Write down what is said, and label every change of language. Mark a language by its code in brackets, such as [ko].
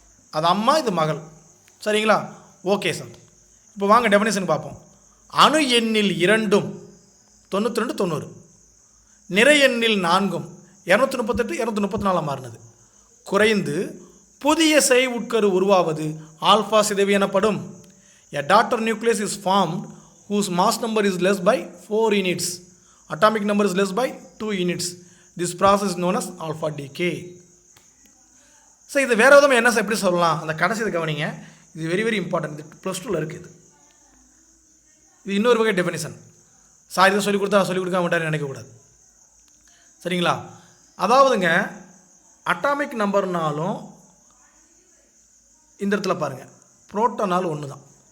[ta] அது அம்மா, இது மகள். சரிங்களா? Okay sir. இப்போ வாங்க டெஃபினேஷன் பார்ப்போம். அணு எண்ணில் 2 92 90, நிறை எண்ணில் 4 238 234 மாறினது குறைந்து புதிய செய் உட்கரு உருவாவது ஆல்ஃபா சிதைவு எனப்படும். [en] A daughter nucleus is formed whose mass number is less by 4 units. Atomic number is less by 2 units. This process is known as alpha decay. [ta] So இது வேறு விதமாக என்ன சார் எப்படி சொல்லலாம்? அந்த கடைசி கவனிங்க, இது வெரி வெரி இம்பார்ட்டன்ட். இது +2ல் இருக்குது. இது இன்னொரு வகை டெஃபினிஷன். சார் இதை சொல்லிக் கொடுத்தா சொல்லிக் கொடுக்க மாட்டார் நினைக்கக்கூடாது. சரிங்களா? அதாவதுங்க, அட்டாமிக் நம்பர்னாலும் இந்த இடத்துல பாருங்கள், புரோட்டானாலும் ஒன்று தான்.